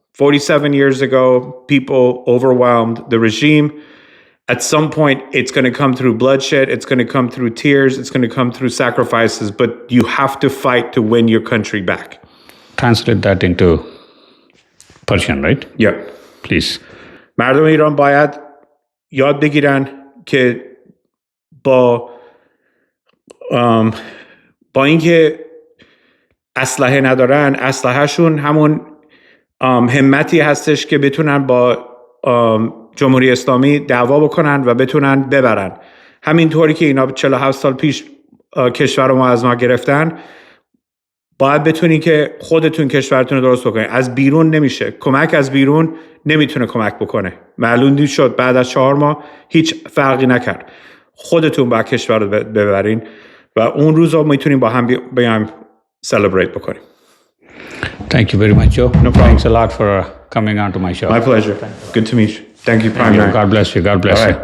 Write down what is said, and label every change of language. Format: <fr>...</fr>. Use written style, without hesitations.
<en>47 years ago, people overwhelmed the regime. At some point, it's going to come through bloodshed. It's going to come through tears. It's going to come through sacrifices. But you have to fight to win your country back. Translate that into Persian, right? Yeah. Please.</en> <fa>مردم ایران باید یاد بگیرن که با اینکه اسلحه ندارن، اسلحهشون همون همتی هستش که بتونن با جمهوری اسلامی دعوا بکنن و بتونن ببرن. همینطوری که اینا 47 سال پیش کشور ما از ما گرفتن، باید بتونین که خودتون کشورتون رو درست بکنین. از بیرون نمیشه. کمک از بیرون نمیتونه کمک بکنه. معلوم شد بعد از 4 ماه هیچ فرقی نکرد. خودتون باید کشور رو ببرین و اون روزا میتونیم با هم بیایم celebrate بکنیم.</fa> <en>Thank you very much, Joe. No problem. Thanks a lot for coming on to my show. My pleasure. Good to meet you. Thank you, Prime9. God bless you. God bless you.</en>